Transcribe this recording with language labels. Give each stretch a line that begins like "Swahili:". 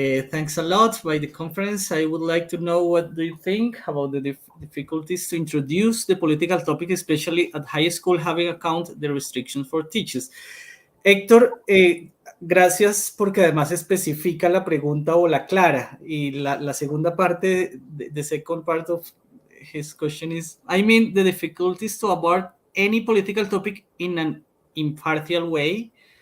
English: Thanks a lot by the conference. I would like to know what do you think about the difficulties to introduce the political topic, especially at high school, having account the restrictions for teachers.
Spanish: Héctor, gracias porque además especifica la pregunta o la aclara. Y la segunda parte,
English: the second part of his question is, I mean, the difficulties to abort any political topic in an impartial way.